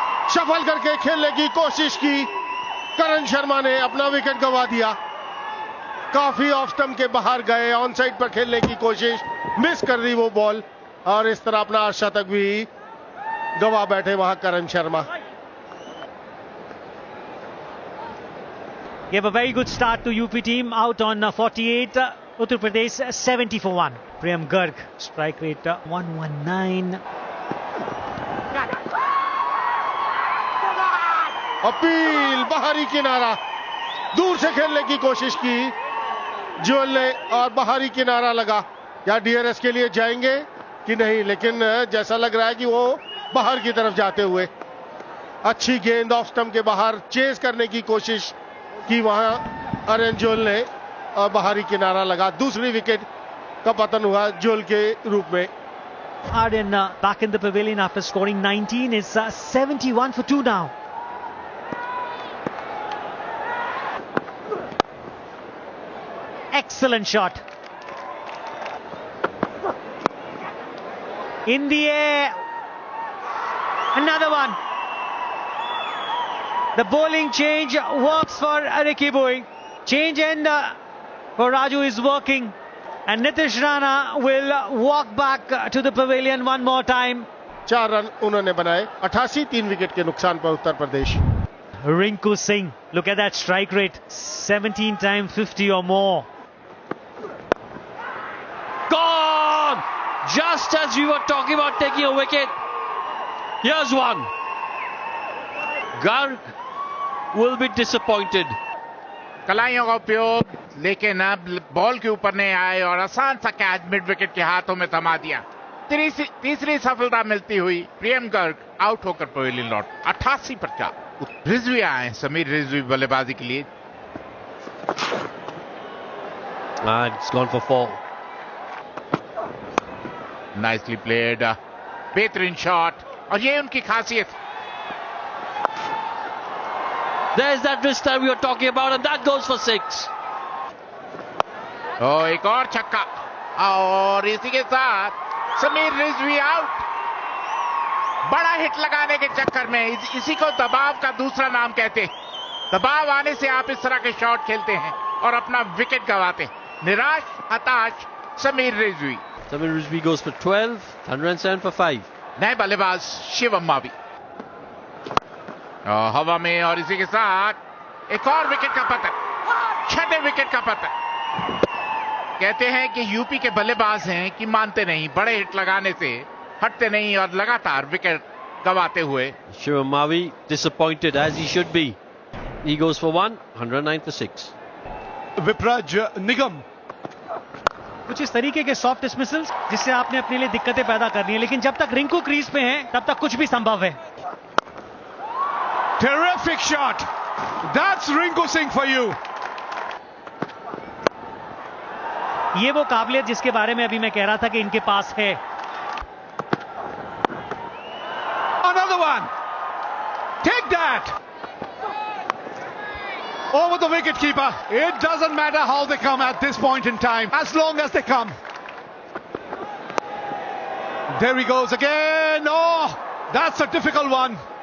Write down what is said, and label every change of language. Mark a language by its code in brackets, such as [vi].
[hi] Shuffle करके खेलने की कोशिश की, करण शर्मा ने अपना विकेट गंवा दिया। काफी ऑफ स्टंप के बाहर गए, ऑन साइड पर खेलने की कोशिश, मिस कर दी वो बॉल और इस तरह अपना शतक भी गंवा बैठे वहां करण Sharma. [en] Gave a very good start to UP team, out on 48. Uttar Pradesh 70 for 1. Priyam Garg, strike rate 119. [hi] Appeal, बाहरी किनारा, दूर से खेलने की कोशिश की जोहल ने और बाहरी किनारा लगा। या डीआरएस के लिए जाएंगे कि नहीं, लेकिन जैसा लग रहा है कि वो बाहर की तरफ जाते हुए। अच्छी गेंद ऑफ स्टंप के बाहर चेस करने की कोशिश की वहां आर्यन जोहल ने और बाहरी किनारा लगा। दूसरी विकेट का पतन हुआ जोहल के रूप में। [en] Aryan back in the pavilion after scoring 19 is 71 for 2 now. Excellent shot. In the air. Another one. The bowling change works for Ricky Bowie. Change end for Raju is working. And Nitish Rana will walk back to the pavilion one more time. [hi] 4 run उन्होंने बनाए, 88 3 wicket के नुकसान पर Uttar Pradesh. [en] Rinku Singh, look at that strike rate, 17 times 50 or more. Gone! Just as we were talking about taking a wicket, here's one. Garg will be disappointed. [hi] कलाइयों का उपयोग, लेकिन अब ball के ऊपर नहीं आए और आसान सा कैच मिड विकेट के हाथों में थमा दिया। तीसरी सफलता मिलती हुई प्रियम गर्ग आउट होकर पवेलियन लौट। 88 पर 4। रिजवी आए, समीर रिजवी बल्लेबाजी के लिए। [en] And it's gone for 4. Nicely played, [hi] बेहतरीन शॉट, और ये उनकी खासियत। [en] There's that wrist that we were talking about, and that goes for 6. [hi] एक और छक्का, और इसी के साथ समीर रिजवी आउट। बड़ा हिट लगाने के चक्कर में, इसी को दबाव का दूसरा नाम कहते हैं। दबाव आने से आप इस तरह के शॉट खेलते हैं और अपना विकेट गंवाते हैं। निराश, हताश Sameer Rizvi. [en] Samir Rizvi goes for 12, 107 for 5. [hi] नए बल्लेबाज शिवम मावी हवा में, और इसी के साथ एक और विकेट का पतन, 6ठे विकेट का पतन। कहते हैं कि यूपी के बल्लेबाज हैं कि मानते नहीं, बड़े हिट लगाने से हटते नहीं और लगातार विकेट गंवाते हुए। [en] Shivam Mavi disappointed, as he should be. He goes for 1, 109 for 6. [hi] Vipraj निगम, कुछ इस तरीके के सॉफ्ट डिसमिसल्स जिससे आपने अपने लिए दिक्कतें पैदा करनी है, लेकिन जब तक रिंकू क्रीज पे हैं तब तक कुछ भी संभव है। [en] terrific shot, that's Rinku Singh for you. [hi] ये वो काबिलियत जिसके बारे में अभी मैं कह रहा था कि इनके पास है। [en] Another one, take that, over the wicket keeper. It doesn't matter how they come at this point in time, as long as they come. There he goes again. Oh, that's a difficult one.